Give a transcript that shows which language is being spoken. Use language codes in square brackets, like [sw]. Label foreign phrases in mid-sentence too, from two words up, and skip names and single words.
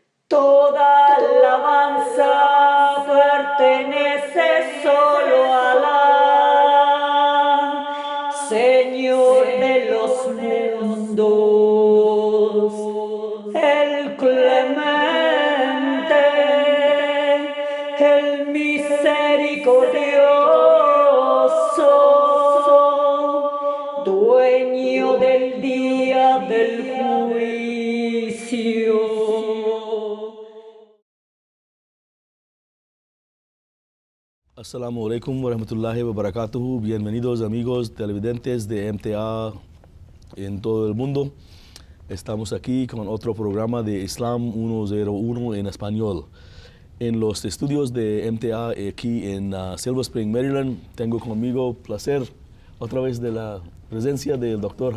[es] Toda alabanza pertenece solo a Alá, Señor de los mundos, el clemente, el misericordioso, dueño del día del juicio. [ar] السلام عليكم ورحمة الله وبركاته. [es] Bienvenidos amigos televidentes de MTA en todo el mundo. Estamos aquí con otro programa de Islam 101 en español. En los estudios de MTA aquí en Silver Spring, Maryland, tengo conmigo placer otra vez de la presencia del Dr.